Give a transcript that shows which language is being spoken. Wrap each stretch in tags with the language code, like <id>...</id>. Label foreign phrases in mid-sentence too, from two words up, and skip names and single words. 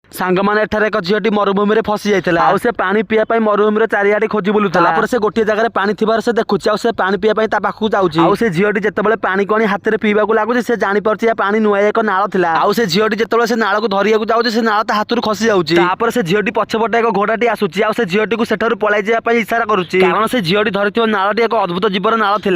<or>ସାଙ୍ଗମାନେ ଏଠାରେ ଏକ ଝିଅଟି ମରୁଭୂମିରେ ଫସି जाइଥିଲା ଆଉ ସେ ପାଣି ପିଇବା ପାଇଁ ମରୁଭୂମିରେ ଚାରିଆଡେ ଖୋଜି ବୁଲୁଥିଲା। ତାପରେ ସେ ଗୋଟିଏ ଜାଗାରେ ପାଣି ଥିବାର ସେ ଦେଖୁଛି ଆଉ ସେ ପାଣି ପିଇବା ପାଇଁ ତା ପାଖକୁ ଯାଉଛି। ଆଉ ସେ ଝିଅଟି ଯେତେବେଳେ ପାଣି କଣି ହାତରେ ପିଇବାକୁ ଲାଗୁଛି ସେ ଜାଣିପାରୁଛି ପାଣି ନୁହେଁ ଏକ ନାଳ ଥିଲା। ଆଉ ସେ ଝିଅଟି ଯେତେବେଳେ ସେ ନାଳକୁ ଧରିବାକୁ ଯାଉଛି ସେ ନାଳ ତା ହାତରୁ ଖସି ଯାଉଛି। ତାପରେ ସେ ଝିଅଟି ପଛପଟେ ଏକ ଘୋଡାଟି ଆସୁଛି ଆଉ ସେ ଝିଅଟିକୁ ସେଠାରୁ ପଳାଇ ଯିବା ପାଇଁ ଇଶାରା କରୁଛି କାରଣ ସେ ଝିଅଟି ଧରିଥିବା ନାଳଟି ଏକ ଅଦ୍ଭୁତ ଜୀବର ନାଳ ଥିଲା।</or>